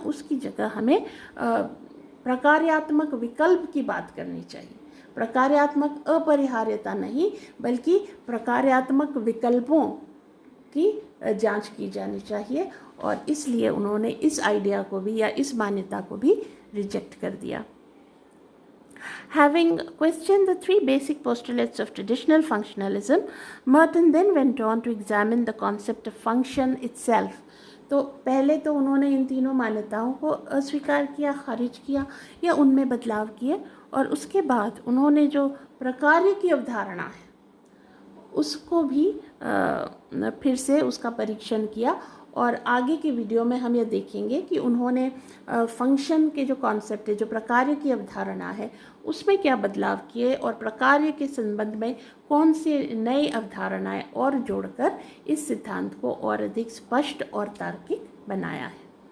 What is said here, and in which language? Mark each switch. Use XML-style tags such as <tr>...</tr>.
<hi>उसकी जगह हमें प्रकार्यात्मक विकल्प की बात करनी चाहिए। प्रकार्यात्मक अपरिहार्यता नहीं बल्कि प्रकार्यात्मक विकल्पों की जांच की जानी चाहिए, और इसलिए उन्होंने इस आइडिया को भी या इस मान्यता को भी रिजेक्ट कर दिया।</hi> <en>Having questioned the three basic postulates of traditional functionalism, Merton then went on to examine the concept of function itself.</en> <hi>तो पहले तो उन्होंने इन तीनों मान्यताओं को अस्वीकार किया, खारिज किया या उनमें बदलाव किए, और उसके बाद उन्होंने जो प्रकार्य की अवधारणा है उसको भी फिर से उसका परीक्षण किया। और आगे के वीडियो में हम ये देखेंगे कि उन्होंने फंक्शन के जो कॉन्सेप्ट है, जो प्रकार्य की अवधारणा है, उसमें क्या बदलाव किए और प्रकार्य के संबंध में कौन सी नई अवधारणाएं और जोड़कर इस सिद्धांत को और अधिक स्पष्ट और तार्किक बनाया है।</hi>